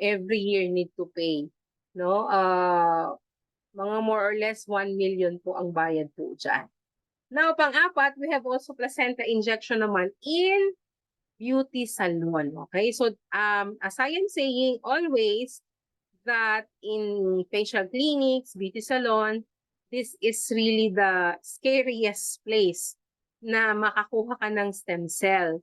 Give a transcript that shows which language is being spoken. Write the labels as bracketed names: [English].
[English] Every year need to pay, no? [Filipino] Mga more or less 1 million po ang bayad po dyan. [English] Now, pang-apat, we have also placenta injection naman in beauty salon, okay? So, as I am saying always, that in facial clinics, beauty salon, this is really the scariest place [Filipino] na makakuha ka ng [English] stem cell.